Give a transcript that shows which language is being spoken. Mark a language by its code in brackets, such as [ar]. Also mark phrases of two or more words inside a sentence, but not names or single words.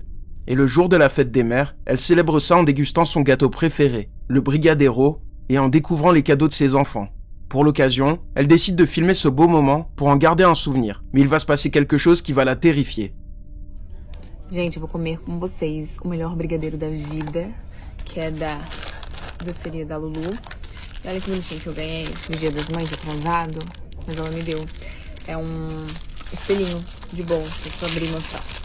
[fr] Et le jour de la fête des mères, elle célèbre ça en dégustant son gâteau préféré, le brigadeiro, et en découvrant les cadeaux de ses enfants. Pour l'occasion, elle décide de filmer ce beau moment pour en garder un souvenir. Mais il va se passer quelque chose qui va la terrifier. [pt] Gente, eu vou comer com vocês o melhor brigadeiro da vida, que é da doceria da Lulu. E olha que bonitinho que eu ganhei no Dia das Mães, atrasado, mas ela me deu. É espelhinho de bolsa, deixa eu abrir e mostrar.